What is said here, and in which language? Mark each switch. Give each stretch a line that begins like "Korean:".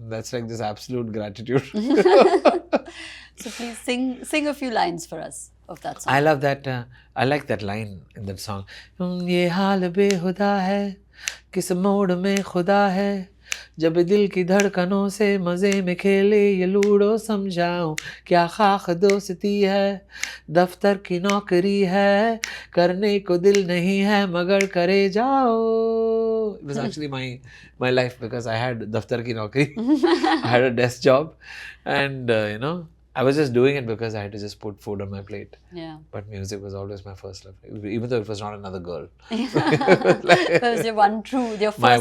English: That's like this absolute gratitude. So please sing a few lines for us of that song. I love that. I like that line in that song.
Hindi: ये हाल बेहुदा है, किस मोड़ में खुदा है, जब दिल की धड़कनों से मजे में खेले ये लूडो समझाऊं, क्या खाक दोस्ती है, दफ्तर की नौकरी है, करने को दिल नहीं है मगर करे जाओ.
English: It was actually my life because I had
Hindi: daftar ki naukri.
English: I had a desk job, and I was just doing it because I had to just put food on my plate. Yeah. But music was always my first love, even though it was not another girl. That was your first